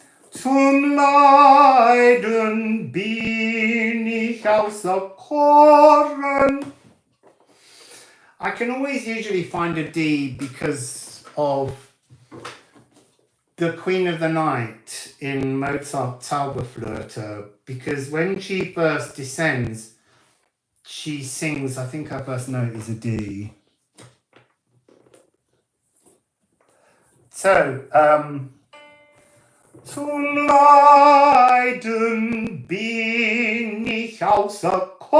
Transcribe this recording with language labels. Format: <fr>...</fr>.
<de>Zum Leiden bin ich auserkoren.</de> <en>I can always usually find a D because of the Queen of the Night in Mozart's Zauberflöte, because when she first descends, she sings, I think her first note is a D.</en> <de>So, zu Leiden bin ich auserkoren.</de>